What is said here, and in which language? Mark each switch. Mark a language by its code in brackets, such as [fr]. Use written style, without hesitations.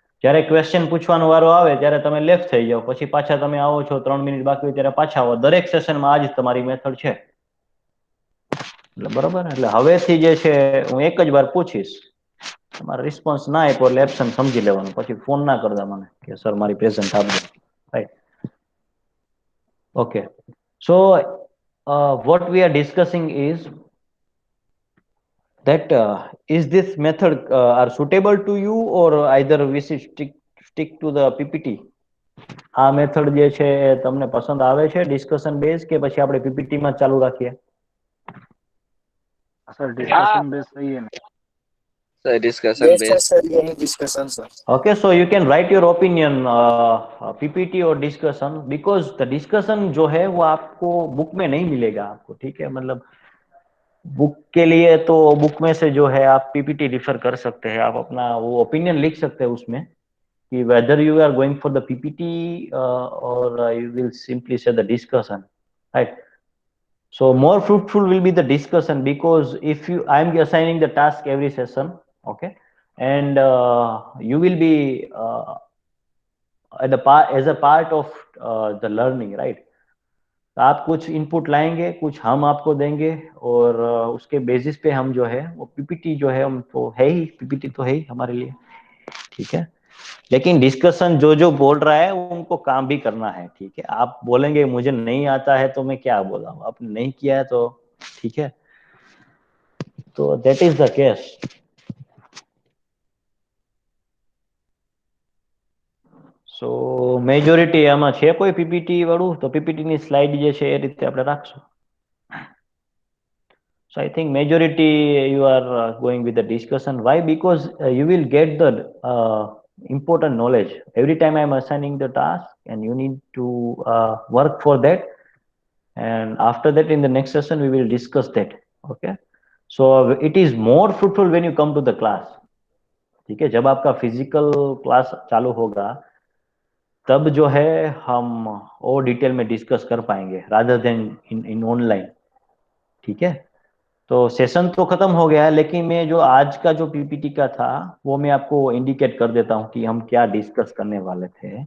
[gu] જ્યારે ક્વેશ્ચન પૂછવાનો વારો આવે ત્યારે તમે લેફ્ટ થઈ જાઓ, પછી પાછા તમે આવો છો 3 મિનિટ બાકી હોય ત્યારે પાછા આવો. દરેક સેશનમાં આ જ તમારી મેથડ છે, એટલે બરોબર. એટલે હવેથી જે છે હું એક જ વાર પૂછીશ, તમારો રિસ્પોન્સ ના આપ્યો એટલે એબ્સન્ટ સમજી લેવાનું, પછી ફોન ના કરતા મને કે સર મારી પ્રેઝન્ટ આપજો. [en] Right, okay. So what we are discussing is that is this method are suitable to you or either we should stick to the PPT. [gu] આ મેથડ જે છે તમને પસંદ આવે છે ડિસ્કશન બેઝ કે પછી આપણે PPT માં ચાલુ રાખીએ? [hi] सर डिस्कशन बेस सही है ना? सर डिस्कशन बेस्ट है बेस सर, यही discussion sir. [en] Okay, so you can write your opinion PPT or discussion, because the discussion [hi] जो है वो आपको बुक में नहीं मिलेगा आपको, ठीक है. मतलब बुक के लिए तो बुक में से जो है आप PPT रिफर कर सकते हैं, आप अपना वो ओपिनियन लिख सकते हैं उसमें कि [en] whether you are going for the PPT or you will simply say the discussion, right? So more fruitful will be the discussion, because if you I am assigning the task every session, okay, and you will be as a part of the learning, right? [hi] आप कुछ input लाएंगे, कुछ हम आपको देंगे और उसके basis पे हम जो है वो PPT जो है हम तो है ही, PPT तो है ही हमारे लिए, ठीक है. लेकिन डिस्कशन जो बोल रहा है उनको काम भी करना है, ठीक है. आप बोलेंगे मुझे नहीं आता है तो मैं क्या बोला हूँ, आपने नहीं किया है तो ठीक है. [en] तो that is the case. [gu] So majority આમાં છે કોઈ PPT વાળું? તો PPT ની સ્લાઇડ જે છે એ રીતે આપણે રાખશું. [en] So I think majority you are going with the discussion. Why? Because you will get the important knowledge. Every time I am assigning the task and you need to work for that. And after that in the next session we will discuss that. Okay. So it is more fruitful when you come to the class. [hi] ठीक है, जब आपका physical class चालू होगा तब जो है हम और डिटेल में डिस्कस कर पाएंगे [en] rather than in online, [hi] ठीक है. तो सेशन तो खत्म हो गया है, लेकिन मैं जो आज का जो PPT का था वो मैं आपको इंडिकेट कर देता हूँ कि हम क्या डिस्कस करने वाले थे.